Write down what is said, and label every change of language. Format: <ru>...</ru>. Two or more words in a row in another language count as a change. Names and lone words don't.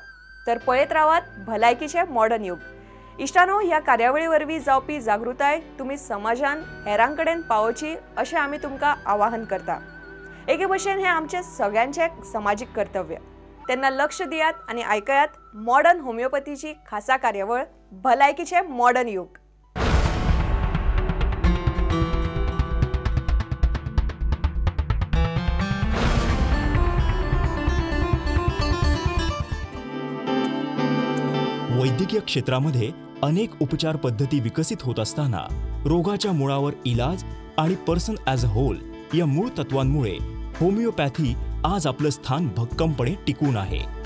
<kok>तर पळयत रावात भलायकीचे मॉडर्न युग। इष्टानो, ह्या कार्यावळीवरवी जावपी जागृताय तुम्ही समाजान हेरांकडेन पावोवची अशें आमी तुमकां आवाहन करता। एके भशेन हे आमचे सगळ्यांचे सामाजिक कर्तव्य। तेन्ना लक्ष दियात आणि ऐकयात मॉडर्न होमिओपॅथीची खासा कार्यावळ भलायकीचे मॉडर्न युग।</kok> <mr>वैद्यकीय क्षेत्रामध्ये अनेक उपचार पद्धती विकसित होत असताना रोगाच्या मुळावर इलाज आणि</mr> <en>person as a whole</en> <mr>या मूळ तत्वांमुळे होमिओपॅथी आज आपलं स्थान भक्कमपणे टिकून आहे।</mr>